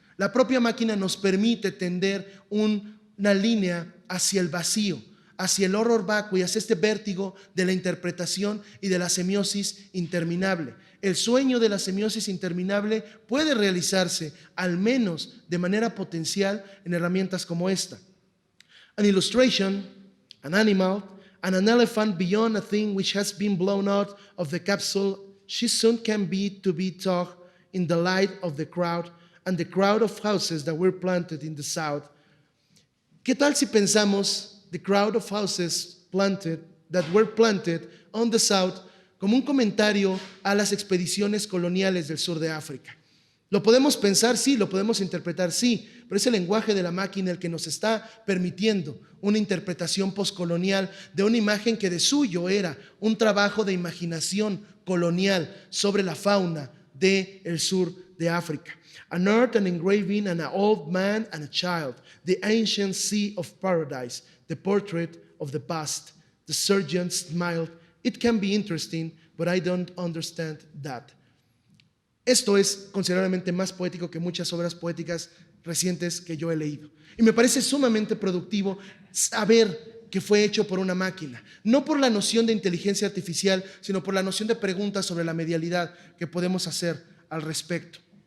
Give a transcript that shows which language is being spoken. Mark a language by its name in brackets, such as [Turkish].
[Spanish] La propia máquina nos permite tender una línea hacia el vacío, hacia el horror vacui, hacia este vértigo de la interpretación y de la semiosis interminable. El sueño de la semiosis interminable puede realizarse, al menos de manera potencial, en herramientas como esta. [English] An illustration, an animal, and an elephant beyond a thing which has been blown out of the capsule, she soon can be to be taught in the light of the crowd and the crowd of houses that were planted in the south. [Spanish] ¿Qué tal si pensamos [English] the crowd of houses that were planted on the south [Spanish] como un comentario a las expediciones coloniales del sur de África? ¿Lo podemos pensar? Sí. ¿Lo podemos interpretar? Sí. Pero es el lenguaje de la máquina el que nos está permitiendo una interpretación postcolonial de una imagen que de suyo era un trabajo de imaginación colonial sobre la fauna del sur de África. [English] An earth, an engraving, and an old man and a child, the ancient sea of paradise, the portrait of the past. The surgeon smiled. It can be interesting, but I don't understand that. [Spanish] Esto es considerablemente más poético que muchas obras poéticas recientes que yo he leído. Y me parece sumamente productivo saber que fue hecho por una máquina. No por la noción de inteligencia artificial, sino por la noción de preguntas sobre la medialidad que podemos hacer al respecto.